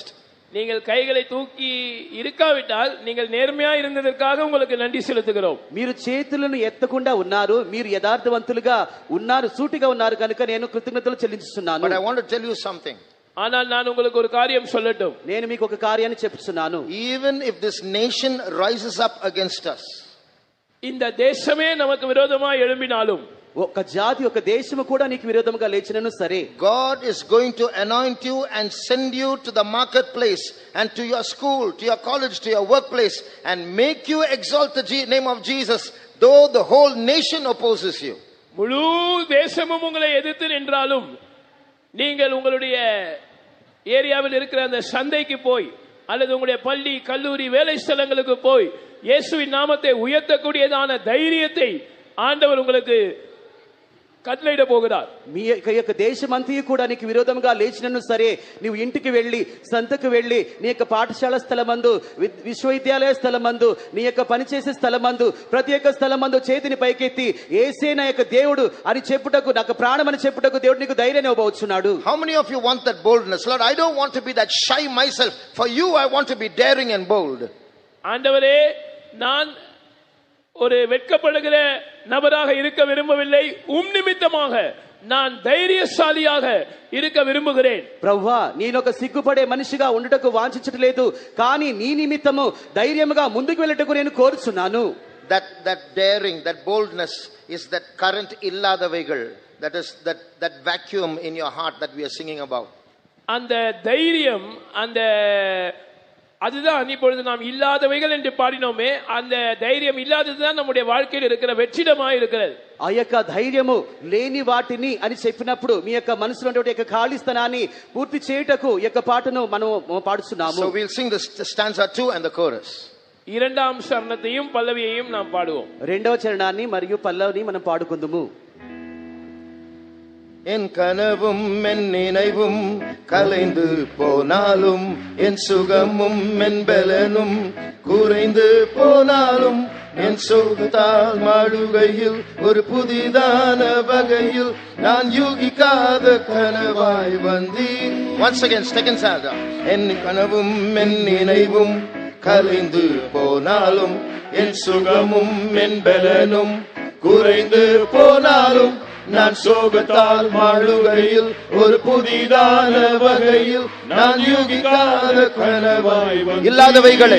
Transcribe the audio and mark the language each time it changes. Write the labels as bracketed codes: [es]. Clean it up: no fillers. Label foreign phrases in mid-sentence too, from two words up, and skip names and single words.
[ta] நீங்கள் கைகளை தூக்கி இருக்காவிட்டால் நீங்கள் நேர்மையா இருந்ததற்காக உங்களுக்கு நன்றி செலுத்துகிறோம். [te] మీరు చేతులను ఎత్తకుండా ఉన్నారు, మీరు యథార్థవంతులుగా ఉన్నారు, సూటిగా ఉన్నారు కనుక నేను కృతజ్ఞతలు చెల్లించుచున్నాను. [en] But I want to tell you something. [ta] ஆனால் நான் உங்களுக்கு ஒரு காரியம் சொல்லட்டும். [te] నేను మీకు ఒక కార్యాన్ని చెప్తున్నాను. [en] Even if this nation rises up against us, [ta] இந்த தேசமே நமக்கு விரோதமா எழும்பினாலும், [te] ఒక జాతి ఒక దేశము కూడా నీకు విరోధముగా లేచినను సరే, [en] God is going to anoint you and send you to the marketplace and to your school, to your college, to your workplace, and make you exalt the name of Jesus, though the whole nation opposes you. [ta] முழு தேசமும் உங்களை எதிர்த்து நின்றாலும் நீங்கள் உங்களுடைய ஏரியாவில் இருக்கிற அந்த சந்தைக்கு போய் அல்லது உங்களுடைய பள்ளி கல்லூரி வேலை ஸ்தலங்களுக்கு போய் இயேசுவின் நாமத்தை உயர்த்தக்கூடியதான தைரியத்தை ஆண்டவர் உங்களுக்கு கட்டளையிட போகிறார். [te] మీ యొక్క దేశమంతయు కూడా నీకు విరోధంగా లేచినను సరే, నీవు ఇంటికి వెళ్ళి సంతకు వెళ్ళి నీ యొక్క పాఠశాల స్థలమందు విశ్వవిద్యాలయ స్థలమందు నీ యొక్క పనిచేసే స్థలమందు ప్రతి ఒక్క స్థలమందు చేతిని పైకెత్తి యేసే నా యొక్క దేవుడు అని చెప్పుటకు, నాకు ప్రాణం అని చెప్పుటకు దేవుడు నీకు ధైర్యాన్ని ఇవ్వబోతున్నాడు. [en] How many of you want that boldness? Lord, I don't want to be that shy myself. For you I want to be daring and bold. [ta] ஆண்டவரே, நான் ஒரு வெட்கப்படுகிற நபராக இருக்க விரும்பவில்லை, நிமித்தமாக நான் தைரியசாலியாக இருக்க விரும்புகிறேன். [te] ప్రభువా, నేను ఒక సిగ్గుపడే మనిషిగా ఉండటకు వాంఛించట్లేదు, కానీ నీ నిమిత్తము ధైర్యముగా ముందుకు వెళ్ళటకు నేను కోరుచున్నాను. [en] That daring, that boldness is that current illadavaigal, that is that vacuum in your heart that we are singing about. [ta] அந்த தைரியம், அந்த அதுதான் இப்பொழுது நாம் இல்லாதவைகள் என்று பாடினோமே, அந்த தைரியம் இல்லாததுதான் நம்முடைய வாழ்க்கையில் இருக்கிற வெற்றிடமாக இருக்கிறது. [te] ఆ యొక్క ధైర్యము లేని వాటిని అని చెప్పినప్పుడు మీ యొక్క మనసులో ఉండే యొక్క ఖాళీ స్థానాన్ని పూర్తి చేయుటకు ఈ యొక్క పాటను మనం పాడుచున్నాము. [en] So we'll sing the stanza 2 and the chorus. [ta] இரண்டாம் சரணத்தையும் பல்லவியையும் நாம் பாடுவோம். [te] రెండవ చరణాన్ని మరియు పల్లవిని మనం పాడుకుందాము. [ta] என் கனவும் என் நினைவும் கலைந்து போனாலும், என் சுகமும் என் பலனும் குறைந்து போனாலும், என் சோகத்தால் மாடுகையில் ஒரு புதிதான வகையில் நான் யூகிக்காத கனவாய் வந்தீர். [en] Once again, second stanza. [ta] என் கனவும் என் நினைவும் கலைந்து போனாலும், என் சுகமும் என் பலனும் குறைந்து போனாலும், நான் சோகத்தால் மாளுகையில் ஒரு புதிதான வகையில் நான் யூகிக்காத கனவாய் இல்லாதவைகளை.